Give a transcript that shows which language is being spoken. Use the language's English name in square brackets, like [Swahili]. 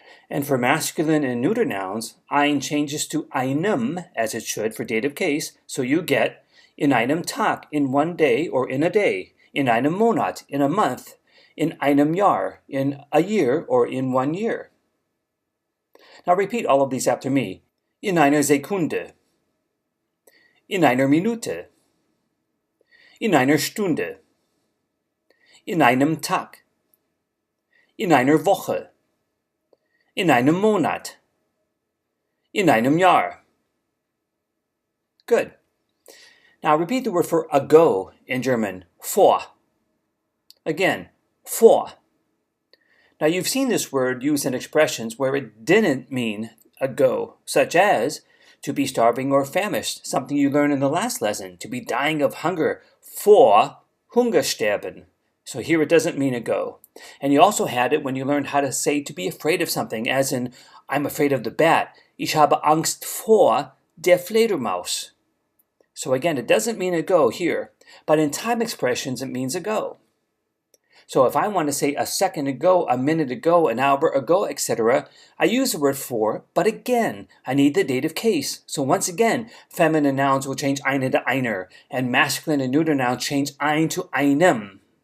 [English] And for masculine and neuter nouns, ein changes to einem, as it should for dative case, so you get [German] in einem Tag, [English] in 1 day or in a day, [German] in einem Monat, [English] in a month, [German] in einem Jahr, [English] in a year or in 1 year. Now repeat all of these after me. [German] In einer Sekunde, in einer Minute, in einer Stunde, in einem Tag, in einer Woche, in einem Monat, in einem Jahr. [English] Good. Now repeat the word for ago in German, vor. Again, vor. Now you've seen this word used in expressions where it didn't mean ago, such as to be starving or famished, something you learned in the last lesson, to be dying of hunger, [German] vor Hungersterben. [English] So here it doesn't mean ago. And you also had it when you learned how to say to be afraid of something, as in, I'm afraid of the bat. [German] Ich habe Angst vor der Fledermaus. [English] So again, it doesn't mean ago here, but in time expressions it means ago. So if I want to say a second ago, a minute ago, an hour ago, etc., I use the word for, but again, I need the dative case. So once again, feminine nouns will change eine to einer, and masculine and neuter nouns change ein to einem.